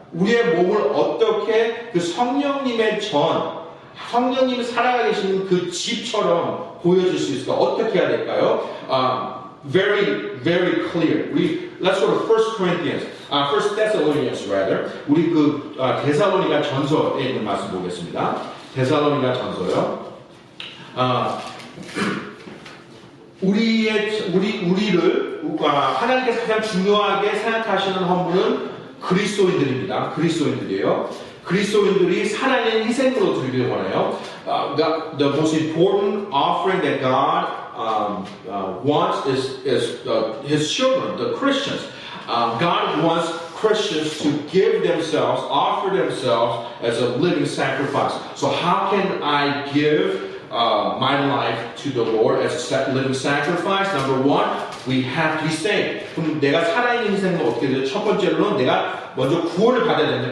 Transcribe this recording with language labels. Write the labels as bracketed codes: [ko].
[ko] 우리의 몸을 어떻게 그 성령님의 성령님이 살아가 계시는 그 집처럼 보여줄 수 있을까? 어떻게 해야 될까요? [en] Very, very clear. Let's go to 1 Corinthians, 1 Thessalonians rather. [ko] 우리 그 데살로니가 전서에 있는 말씀 보겠습니다. 데살로니가 전서요. 우리를 하나님께서 가장 중요하게 생각하시는 헌물은 그리스도인들입니다. 그리스도인들이에요. 그리스도인들이 살아있는 희생으로 드리길 원해요. [en] The most important offering that God wants is His children, the Christians. God wants Christians to give themselves, offer themselves as a living sacrifice. So how can I give my life to the Lord as a living sacrifice? Number one, we have to be saved. [ko] 그럼 내가 살아있는 희생은 어떻게 되죠? 첫 번째로는 내가 먼저 구원을 받아야 된다.